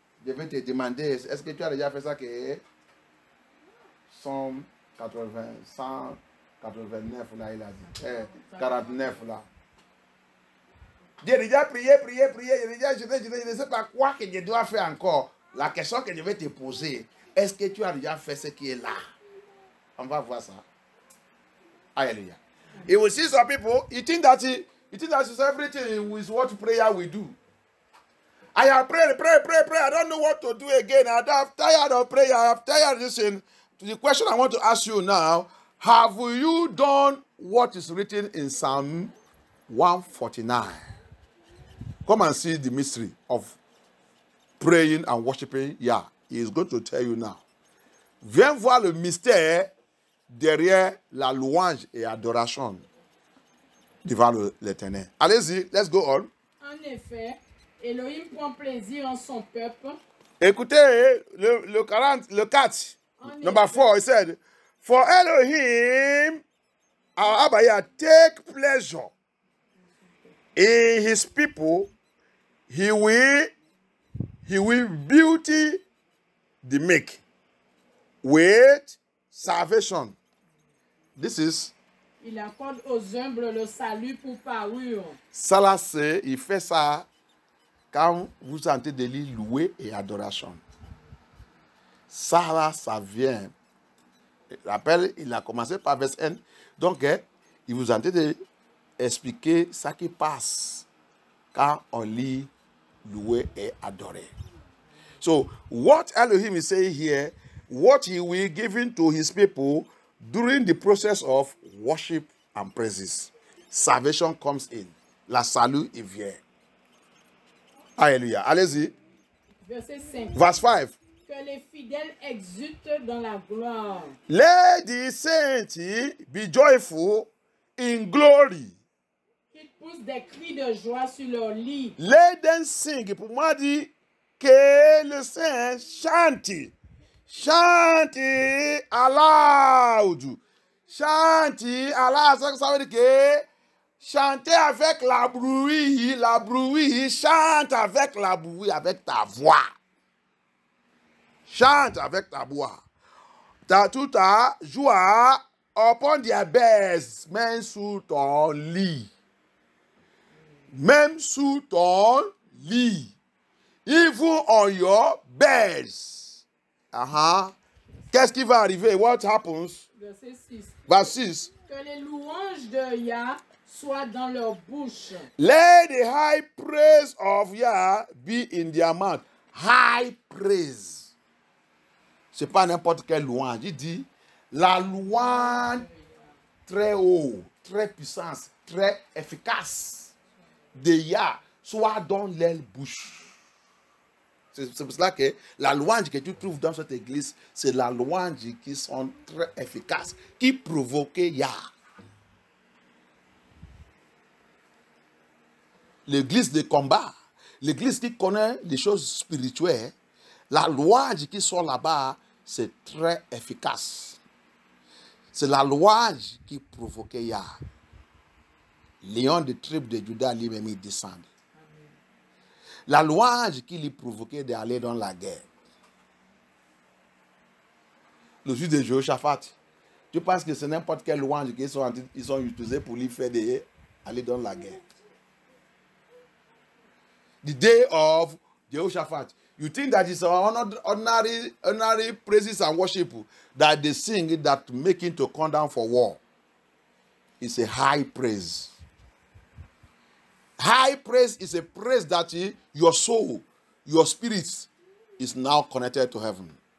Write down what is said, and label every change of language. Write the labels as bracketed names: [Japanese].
[French] Je vais te demander, est-ce que tu as déjà fait ça que 189 là, il a dit. 49 là. J'ai déjà prié, je ne sais pas quoi que je dois faire encore. La question que je vais te poser, est-ce que tu as déjà fait ce qui est là? On va voir ça. Alléluia. [English] You will see some people, you think that it's everything with what prayer we do. I have prayed. I don't know what to do again. I'm tired of prayer. I'm tired of listening. The question I want to ask you now, have you done what is written in Psalm 149? Come and see the mystery of praying and worshiping. Yeah, he is going to tell you now. [French] Viens voir le mystère derrière la louange et adoration devant l'Éternel. Allez-y, [English] let's go on. [French] En effet, Elohim prend plaisir en son peuple. Écoutez, le 4, [English] number 4, he said, for Elohim, our Abba, take pleasure in his people, he will beauty the meek with salvation. This is. [French] Il accorde aux humbles le salut pour parure. Ça là, il fait ça quand vous sentez de lui louer et adoration. Ça là, ça vient. Rappel, il a commencé par verset 1. Donc, il vous entend expliquer ce qui passe quand on lit louer et adorer. [English] So, what Elohim is saying here, what he will give to his people during the process of worship and praises. Salvation comes in. [French] La salut, il vient. Alléluia. Allez-y. Verset 5. [English] Verse 5. [French] Que les fidèles exultent dans la gloire. [English] Let the saints be joyful in glory. [French] Qu'ils poussent des cris de joie sur leur lit. [English] Let them sing. [French] Pour moi, dit que le saint chante. Chante aloud. Chante aloud. Ça veut dire que chanter avec la bruit, chante avec la bruit, avec ta voix. Chante avec ta voix. Toute ta joie [English] upon their beds, [French] même sous ton lit. Même sous ton lit. [English] Even on your beds. [French] Qu'est-ce qui va arriver? [English] What happens? [French] Verset 6. [English] Verse 6. [French] Que les louanges de Yah soient dans leur bouche. [English] Let the high praise of Yah be in their mouth. High praise. [French] Ce n'est pas n'importe quelle louange. Il dit la louange très haut, très puissante, très efficace de Yah soit dans leur bouche. C'est pour cela que la louange que tu trouves dans cette église, c'est la louange qui sont très efficaces, qui provoquent Yah. L'église de combat, l'église qui connaît les choses spirituelles, La louange qui sort là-bas, c'est très efficace. C'est la louange qui provoquait Yah. Lion de tribu de Juda lui-même, il descend. La louange qui lui provoquait d'aller dans la guerre. Le juge de Jehoshaphat, tu penses que c'est n'importe quelle louange qu'ils sont utilisés pour lui faire aller dans la guerre. [English] The day of Jehoshaphat. You think that it's ordinary praises and worship that they sing that make him to come down for war. It's a high praise. High praise is a praise that your soul, your spirit is now connected to heaven.